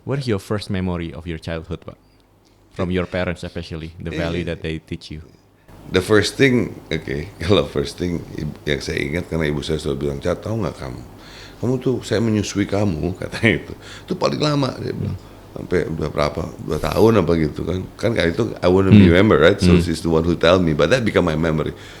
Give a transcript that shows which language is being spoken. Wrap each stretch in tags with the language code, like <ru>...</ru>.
<en>What is your first memory of your childhood, Pak? From your parents especially, the value that they teach you. The first thing,</en> <id>kalau</id> <en>first thing</en> <id>yang saya ingat karena ibu saya selalu bilang, Cat, tahu nggak kamu tuh saya menyusui kamu, katanya itu paling lama dia bilang. Sampai udah berapa, 2 tahun apa gitu kan kayak itu</id> <en>I wouldn't remember, right? So she's the one who tell me, but that become my memory.</en>